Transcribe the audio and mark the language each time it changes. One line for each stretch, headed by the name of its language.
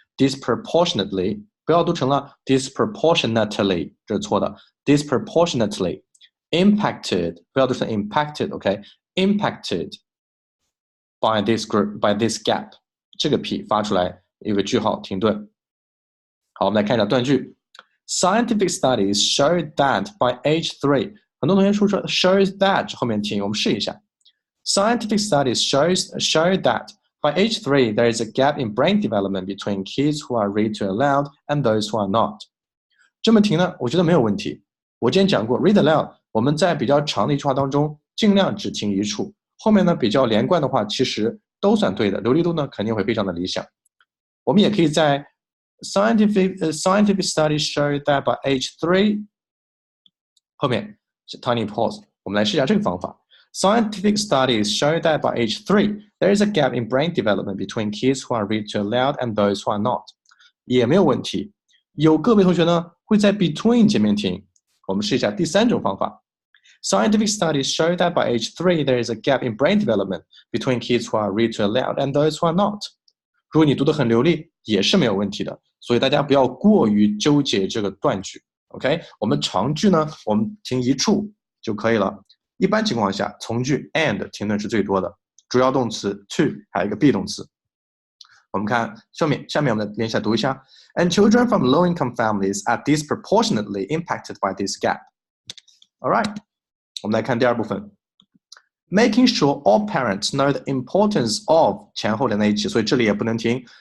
Chinese: disproportionately 不要读成了 disproportionately 这是错的 disproportionately impacted 不要读成 impacted，OK？
English: impacted by this gap
Chinese: 这个 p 发出来有个句号停顿。好，我们来看一下断句。
English: Scientific studies show that by age 3，
Chinese: 很多同学说 shows that 后面停，我们试一下。
English: Scientific studies show that by age 3 there is a gap in brain development between kids who are read to aloud and those who are not。
Chinese: 这么停呢，我觉得没有问题。我之前讲过 read aloud， 我们在比较长的一句话当中尽量只停一处，后面呢比较连贯的话其实都算对的，流利度呢肯定会非常的理想。我们也可以在
English: Scientific studies show that by age 3
Chinese: 后面是 tiny pause， 我们来试一下这个方法。
English: Scientific studies show that by age 3 there is a gap in brain development between kids who are read to aloud and those who are not，
Chinese: 也没有问题。有个别同学呢会在 between 前面停，我们试一下第三种方法。
English: Scientific studies show that by age 3 there is a gap in brain development between kids who are read to aloud and those who are not。
Chinese: 如果你读得很流利也是没有问题的，所以大家不要过于纠结这个断句 OK， 我们长句呢我们停一处就可以了。一般情况下从句 and 停顿是最多的，主要动词 to 还有一个 be 动词。我们看下面我们连起来读一下
English: And children from low-income families are disproportionately impacted by this gap.
Chinese: Alright， 我们来看第二部分
English: Making sure all parents know the importance of
Chinese: 前后连在一起，所以这里也不能停。